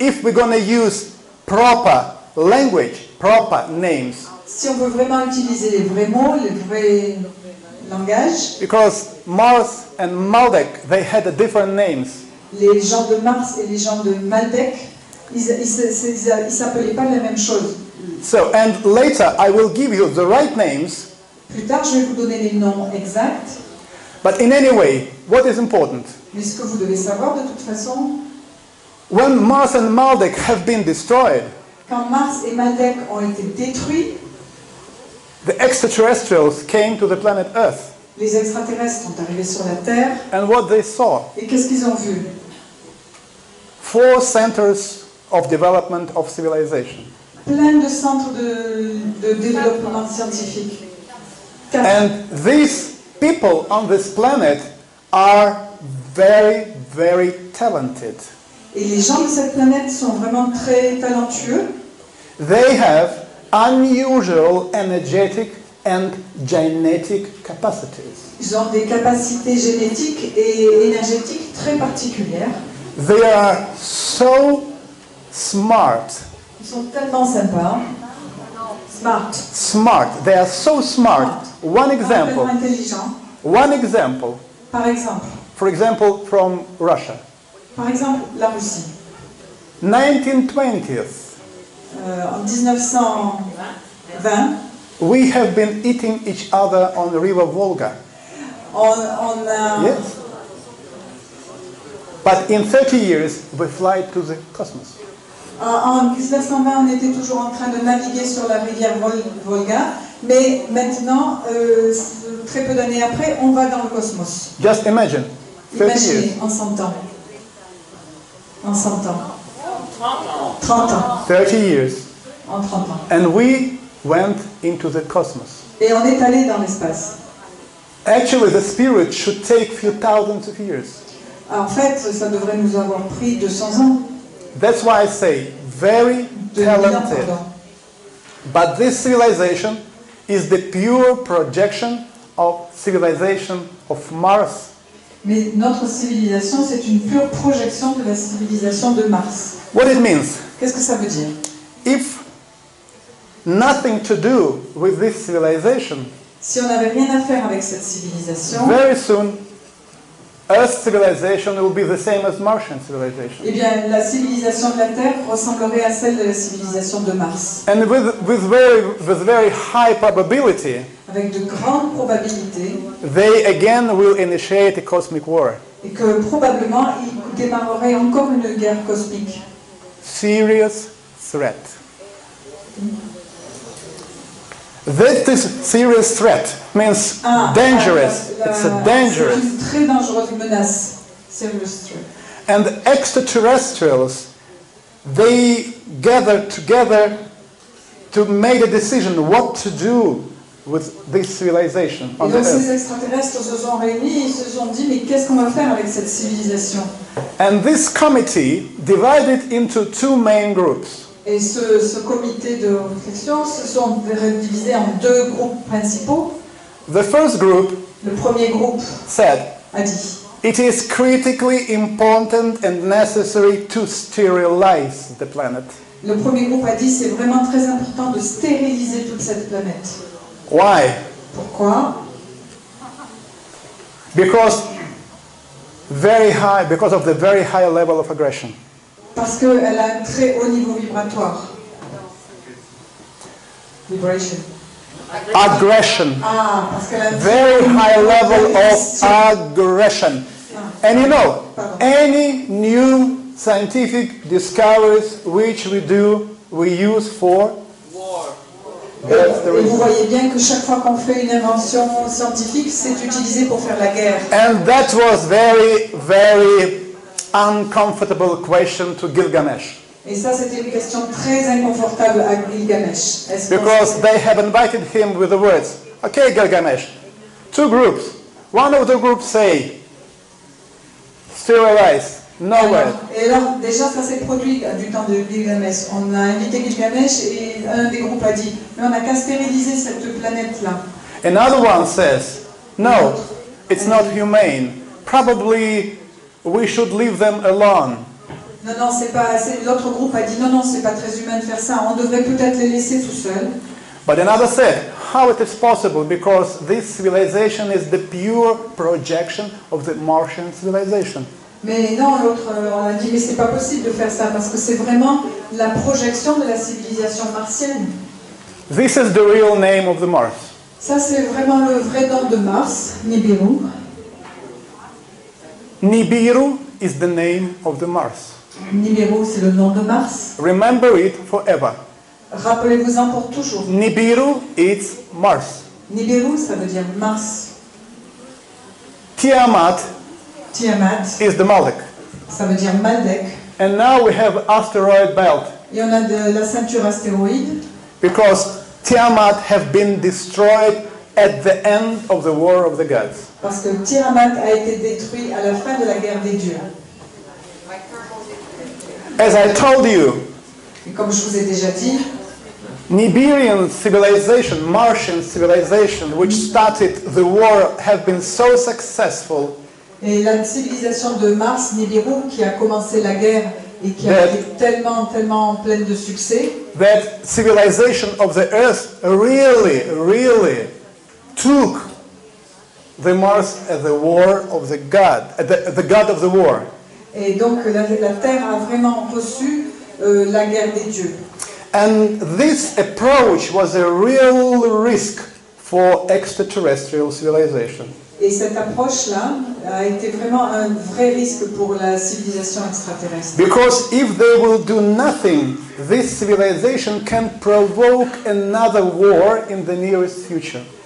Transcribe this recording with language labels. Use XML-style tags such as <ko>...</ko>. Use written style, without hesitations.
<en>If we're going to use proper language, proper names,</en> <fr>Si on veut vraiment utiliser les vrais mots, les vrais langages,</fr> <en>because Mars and Maldek, they had different names.</en> <fr>les gens de Mars et les gens de Maldek, ils s'appelaient pas la même chose.</fr> <en>So, and later I will give you the right names,</en> <fr>Plus tard, je vais vous donner les noms exacts,</fr> <en>but in any way, what is important?</en> <fr>mais ce que vous devez savoir de toute façon,</fr> <en>When Mars and Maldek have been destroyed,</en> <fr>quand Mars et Maldek ont été détruits,</fr> <en>the extraterrestrials came to the planet Earth.</en> <fr>les extraterrestres sont arrivés sur la Terre,</fr> <en>And what they saw,</en> <fr>et qu'est-ce qu'ils ont vu?</fr> <en>4 centers of development of civilization.</en> <fr>Plein de centres de développement scientifique.</fr> <en>4. And these people on this planet are very, very talented.</en> <fr>Et les gens de cette planète sont vraiment très talentueux.</fr> <en>They have unusual energetic and genetic capacities.</en> <fr>Ils ont des capacités génétiques et énergétiques très particulières.</fr> <en>They are so smart.</en> <fr>Ils sont tellement sympas.</fr> <en>Smart. They are so smart. One example.</en> <fr>Tellement intelligents.</fr> <en>One example.</en> <fr>Par exemple.</fr> <en>For example, from Russia.</en> <fr>Par exemple, la Russie.</fr> <en>1920s.</en> <fr>En 1920,</fr> <en>We have been eating each other on the river Volga.</en> <fr>on a...</fr> <en>Yes. But in 30 years, we fly to the cosmos.</en> <fr>En 1920, on était toujours en train de naviguer sur la rivière Volga, mais maintenant, très peu d'années après, on va dans le cosmos.</fr> <en>Just imagine. 30 years.</en> <fr>Imaginez, en 100 ans. En 100 ans. 30 ans.</fr> <en>30 years.</en> <fr>En 30 ans.</fr> <en>And we went into the cosmos.</en> <fr>Et on est allé dans l'espace.</fr> <en>Actually, the spirit should take few thousands of years.</en> <fr>En fait, ça devrait nous avoir pris 200 ans.</fr> <en>That's why I say, very</en> <fr>2000 ans,</fr> <en>talented.</en> <fr>pardon.</fr> <en>But this civilization is the pure projection of civilization of Mars.</en> <fr>Mais notre civilisation, c'est une pure projection de la civilisation de Mars.</fr> <en>What it means?</en> <fr>Qu'est-ce que ça veut dire?</fr> <en>If nothing to do with this civilization,</en> <fr>Si on n'avait rien à faire avec cette civilisation,</fr> <en>very soon Earth civilization will be the same as Martian civilization.</en> <fr>eh bien, la civilisation de la Terre ressemblerait à celle de la civilisation de Mars.</fr> <en>And with very high probability,</en> <fr>Avec de grandes probabilités,</fr> <en>they again will initiate a cosmic war.</en> <fr>et que probablement, il démarrerait encore une guerre cosmique.</fr> <en>Serious threat. That is serious threat means dangerous. It's a dangerous.</en> <fr>C'est une très dangereuse menace.</fr> <en>Serious threat. And extraterrestrials, they gather together to make a decision what to do with this civilization</en> <fr>Et</fr> <en>on the</en> <fr>donc ces</fr> <en>Earth.</en> <fr>extraterrestres se sont réunis, ils se sont dit mais qu'est-ce qu'on va faire avec cette civilisation?</fr> <en>And this committee divided into two main groups.</en> <fr>Et ce comité de réflexion se sont divisés en deux groupes principaux.</fr> <en>The first group</en> <fr>Le premier groupe</fr> <en>said,</en> <fr>a dit</fr> <en>it is critically important and necessary to sterilize the planet.</en> <fr>Le premier groupe a dit c'est vraiment très important de stériliser toute cette planète.</fr> <en>Why?</en> <fr>Pourquoi?</fr> <en>Because of the very high level of aggression.</en> <fr>Parce qu'elle a un très haut niveau vibratoire.</fr> <en>Vibration. Aggression.</en> <fr>Ah, parce qu'elle a un</fr> <en>Very</en> <fr>très haut</fr> <en>high</en> <fr>niveau</fr> <en>level</en> <fr>d'agression.</fr> <en>of aggression. And you know, any new scientific discoveries which we use for war. That's the</en> <fr>Et vous</fr> <en>reason.</en> <fr>voyez bien que chaque fois qu'on fait une invention scientifique, c'est utilisé pour faire la guerre.</fr> <en>And that was very, very uncomfortable question to Gilgamesh.</en> <fr>Et ça, c'était une question très inconfortable à Gilgamesh. Est-ce qu'on-</fr> <en>Because they have invited him with the words, okay, Gilgamesh, two groups. One of the groups say, sterilize, no way.</en> <fr>Et alors, déjà, ça s'est produit du temps de Gilgamesh. On a invité Gilgamesh et un des groupes a dit mais on n'a qu'à stériliser cette planète-là.</fr> <en>Another one says, no, it's not humane. Probably we should leave them alone.</en> <fr>Non, c'est pas. L'autre groupe a dit non, c'est pas très humain de faire ça. On devrait peut-être les laisser tout seuls.</fr> <en>But another said, how it is possible? Because this civilization is the pure projection of the Martian civilization.</en> <fr>Mais non, l'autre, on a dit mais c'est pas possible de faire ça parce que c'est vraiment la projection de la civilisation martienne.</fr> <en>This is the real name of the Mars.</en> <fr>Ça, c'est vraiment le vrai nom de Mars, Nibiru.</fr> <en>Nibiru is the name of the Mars.</en> <fr>Nibiru, c'est le nom de Mars.</fr> <en>Remember it forever.</en> <fr>Rappelez-vous-en pour toujours.</fr> <en>Nibiru is Mars.</en> <fr>Nibiru, ça veut dire Mars.</fr> <en>Tiamat</en> <fr>Tiamat,</fr> <en>is the Moloch.</en> <fr>ça veut dire Maldek.</fr> <en>And now we have asteroid belt</en> <fr>Et on a de la ceinture astéroïde</fr> <en>because Tiamat have been destroyed at the end of the War of the Gods.</en> <fr>parce que Tiamat a été détruit à la fin de la guerre des dieux.</fr> <en>As I told you,</en> <fr>Et comme je vous ai déjà dit,</fr> <en>Nibirian civilization, Martian civilization, which started the war, have been so successful</en> <fr>et la civilisation de Mars, Nibiru, qui a commencé la guerre et qui a été tellement pleine de succès,</fr> <en>that civilization of the Earth really took the Mars as the war of the god, the god of the war.</en> <fr>et donc la Terre a vraiment reçu la guerre des dieux.</fr> <en>And this approach was a real risk for extraterrestrial civilization.</en> <fr>Et cette approche-là a été vraiment un vrai risque pour la civilisation extraterrestre.</fr> <en>Because if they will do nothing, this civilization can provoke another war in the nearest future.</en>